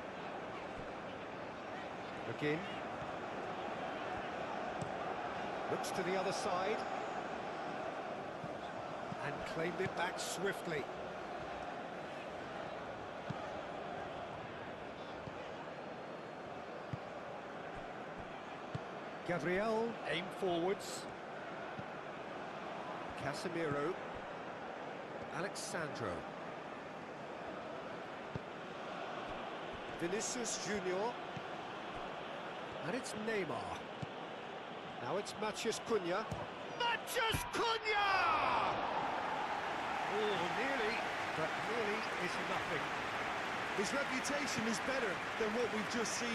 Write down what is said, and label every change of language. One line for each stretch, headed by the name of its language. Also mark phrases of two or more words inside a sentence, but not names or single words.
English: McGinn. Looks to the other side. And claimed it back swiftly. Gabriel, aim forwards. Casemiro. Alexandro. Vinicius Junior. And it's Neymar. Now it's Matheus Cunha. Matheus Cunha! Oh, nearly, but nearly is nothing. His reputation is better than what we've just seen.